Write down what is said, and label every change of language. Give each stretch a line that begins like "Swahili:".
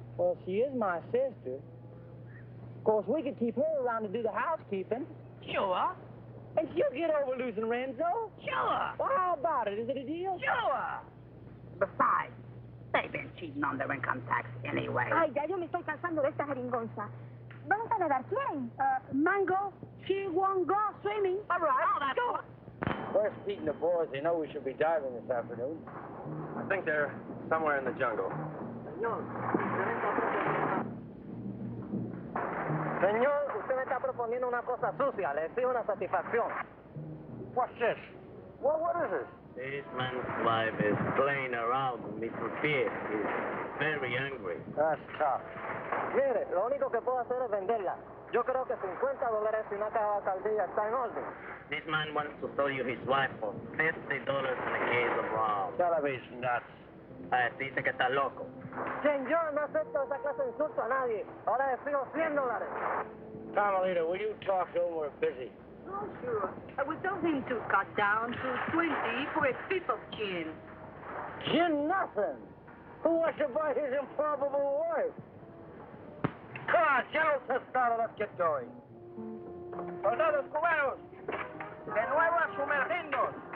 English: Well, she is my sister. Of course, we could keep her around to do the housekeeping. Sure. And she'll get over losing Renzo. Sure. Well, how about it? Is it a deal? Sure. Besides, they've been cheating on their income tax anyway.
Spanish: Ay, ya yo me estoy cansando de esta jeringonza. ¿Vamos a nadar? ¿Quién?
English: Mango, she won't go swimming. All right. Oh, that's Go. Where's Pete and the boys? They know we should be diving this afternoon. I think they're somewhere in the jungle.
Spanish: Señor, usted me está proponiendo una cosa sucia. Le exijo una satisfacción.
English: What's this? What is this? This man's wife is playing around with Mr. Pierce. He's very angry. That's tough.
Spanish: Mire, lo único que puedo hacer es venderla. Yo creo que $50 y una caja de alcaldía está en orden.
English: This man wants to sell you his wife for $50 in a case of rum. Television nuts.
Spanish: Dice que está loco. Señor, no acepto esa clase de insulto a nadie. Ahora le fijo $100.
English: Carmelita, will you talk to him? We're busy. Oh, sure. I would tell him to cut down to 20 for a fifth of gin. Gin nothing. Who wants to buy his improbable wife? Come on, General Testado, let's get going.
Spanish: Soldados cubanos, de nuevo a sumergirnos.